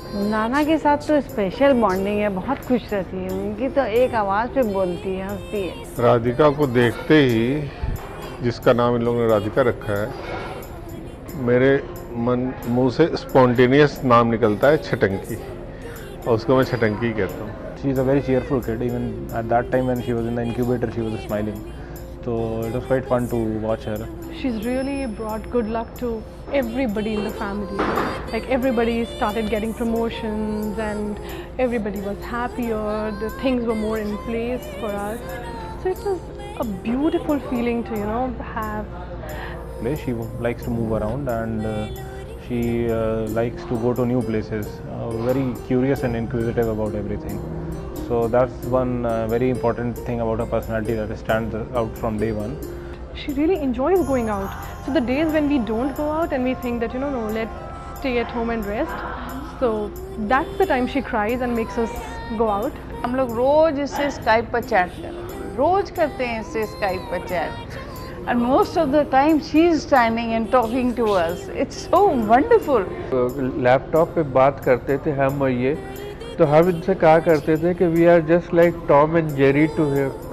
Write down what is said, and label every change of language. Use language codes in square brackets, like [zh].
[hi] नाना के साथ तो स्पेशल बॉन्डिंग है, बहुत खुश रहती है। उनकी तो एक आवाज़ पे बोलती है, हंसती है। राधिका को देखते ही, जिसका नाम इन लोगों ने राधिका रखा है, मेरे मुंह से स्पॉन्टेनियस नाम निकलता है छटंकी, और उसको मैं छटंकी कहता हूँ। [en] She is a very cheerful kid. Even at that time when she was in the incubator, she was smiling. So it was quite fun to watch her. She's really brought good luck to everybody in the family. Like everybody started getting promotions and everybody was happier. The things were more in place for us. So it was a beautiful feeling to, you know, have. She likes to move around and she likes to go to new places. Very curious and inquisitive about everything. So that's one very important thing about her personality that stands out from day one. She really enjoys going out. So the days when we don't go out and we think that, you know, no, let's stay at home and rest. So that's the time she cries and makes us go out. [hi] हम लोग रोज इससे Skype पर chat करते हैं, रोज करते हैं इससे Skype पर chat. [en] And most of the time she is standing and talking to us. It's so wonderful. [hi] Laptop पे बात करते थे हम और ये, तो हम इनसे कहा करते थे कि [en] We are just like Tom and Jerry to him.